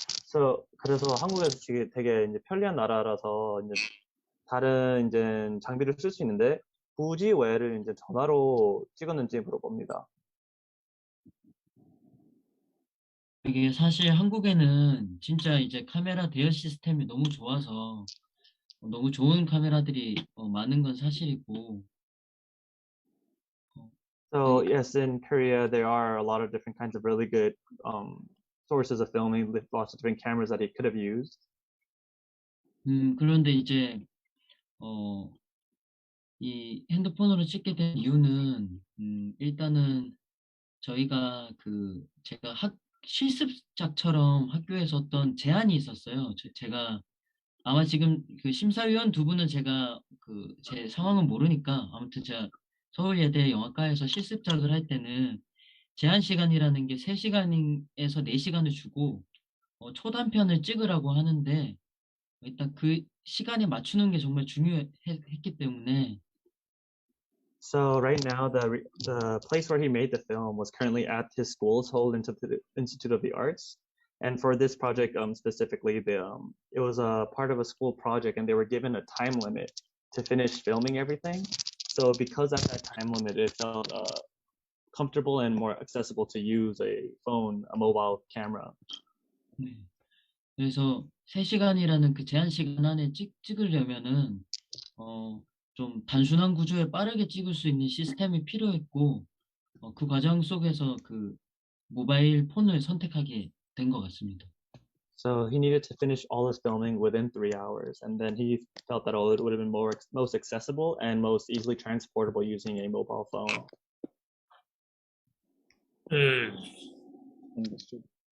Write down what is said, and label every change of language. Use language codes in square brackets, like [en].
[ko] So 그래서 한국에서 되게 이제 편리한 나라라서 이제 다른 이제 장비를 쓸 수 있는데 굳이 왜를 이제 전화로 찍었는지 물어봅니다. 이게 사실 한국에는 진짜 이제 카메라 대여 시스템이 너무 좋아서 너무 좋은 카메라들이 많은 건 사실이고. [en] So yes, in Korea there are a lot of different kinds of really good sources of filming with lots of different cameras that he could have used. [ko] 그런데 이제 이 핸드폰으로 찍게 된 이유는 일단은 저희가 제가 실습작처럼 학교에서 어떤 제안이 있었어요. 제가 아마 지금 그 심사위원 두 분은 제가 제 상황은 모르니까 아무튼 제가 서울예대 영화과에서 실습작을 할 때는 제한 시간이라는 게 3시간에서 4시간을 주고 초단편을 찍으라고 하는데 일단 그 시간에 맞추는 게 정말 중요했기 때문에. [en] So right now, the place where he made the film was currently at his school, Seoul Institute of the Arts. And for this project specifically, it was a part of a school project, and they were given a time limit to finish filming everything. So because at that time limit, it felt comfortable and more accessible to use a mobile camera. [ko] 네. 그래서 3시간이라는 그 제한 시간 안에 찍으려면은 좀 단순한 구조에 빠르게 찍을 수 있는 시스템이 필요했고 그 과정 속에서 그 모바일 폰을 선택하게 된 것 같습니다. [en] So he needed to finish all his filming within 3 hours, and then he felt that it would have been most accessible and most easily transportable using a mobile phone. Understood.